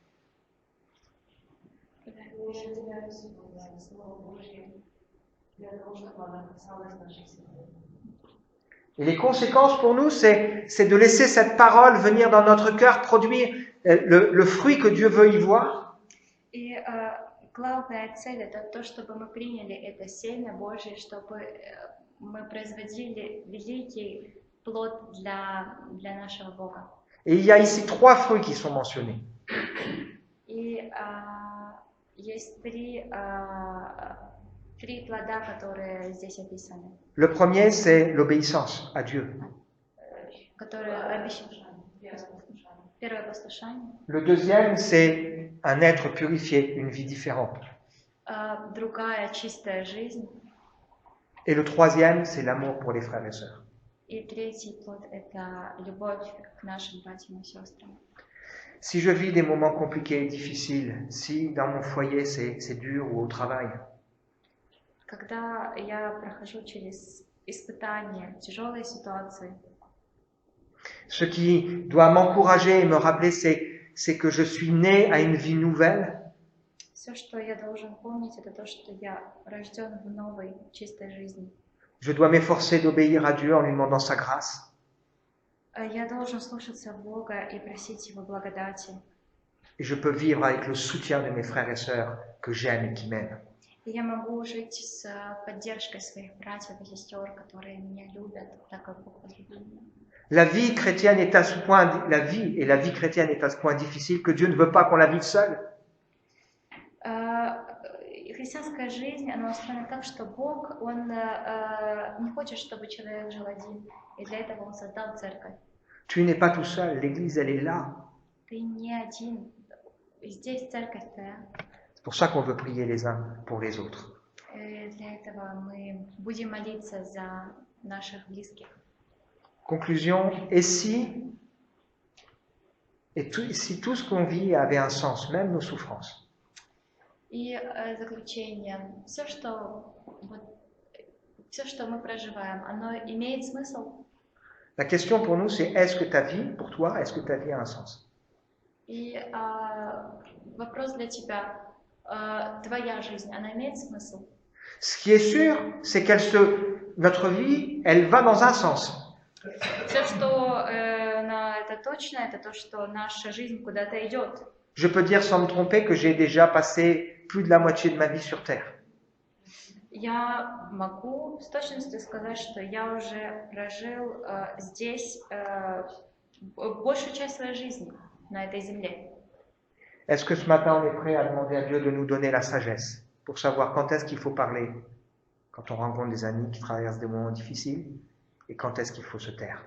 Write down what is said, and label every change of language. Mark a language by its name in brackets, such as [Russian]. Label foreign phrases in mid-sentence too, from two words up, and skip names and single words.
[French] Et les conséquences pour nous, c'est de laisser cette parole venir dans notre cœur, produire le fruit que Dieu veut y voir. [Russian] И главная цель – это то, чтобы мы приняли это семя Божие, чтобы мы производили великий плод для нашего Бога. [French] Et il y a ici 3 fruits qui sont mentionnés. [Russian] И есть три плода, которые здесь описаны. [French] Le premier, c'est l'obéissance à Dieu. [Russian] Первое послушание. [French] Le deuxième, c'est un être purifié, une vie différente. [Russian] Другая чистая жизнь. [French] Et le troisième, c'est l'amour pour les frères et sœurs. [Russian] И третий плод – это любовь к нашим братьям и сестрам. [French] Si je vis des moments compliqués et difficiles, si dans mon foyer c'est dur ou au travail, [Russian] Когда я прохожу через испытания, тяжелые ситуации, [French] ce qui doit m'encourager et me rappeler, c'est que je suis né à une vie nouvelle. [Russian] Все, что я должен помнить, это то, что я рожден в новой, чистой жизни. [French] Je dois m'efforcer d'obéir à Dieu en lui demandant sa grâce. [Russian] Я должен слушаться Бога и просить Его благодати. [French] Et je peux vivre avec le soutien de mes frères et sœurs que j'aime et qui m'aiment. [Russian] И я могу жить с поддержкой своих братьев и сестер, которые меня любят, так как Бог возлюбил меня. [French] La vie chrétienne est à ce point, la vie chrétienne est à ce point difficile que Dieu ne veut pas qu'on la vive seule. [Russian] Христианская жизнь, она устроена так, что Бог, Он не хочет, чтобы человек жил один, и для этого Он создал церковь. [French] Tu n'es pas tout seul, l'Église, elle est là. [Russian] Ты не один, здесь церковь твоя. [French] C'est pour ça qu'on veut prier les uns pour les autres. [Russian] Для этого мы будем молиться за наших близких. [French] Conclusion, et si tout ce qu'on vit avait un sens, même nos souffrances? [Russian] И заключение. Все, что мы проживаем, оно имеет смысл? [French] La question pour nous, c'est est-ce que ta vie, pour toi, est-ce que ta vie a un sens? [Russian] И вопрос для тебя. Твоя жизнь, она имеет смысл? [French] Ce qui est sûr, c'est notre vie, elle va dans un sens. [Russian] Все, что это точно, это то, что наша жизнь куда-то идет. [French] Je peux dire sans me tromper que j'ai déjà passé plus de la moitié de ma vie sur Terre. [Russian] Я могу с точностью сказать, что я уже прожил здесь большую часть своей жизни, на этой земле. [French] Est-ce que ce matin, on est prêt à demander à Dieu de nous donner la sagesse pour savoir quand est-ce qu'il faut parler, quand on rencontre des amis qui traversent des moments difficiles, et quand est-ce qu'il faut se taire?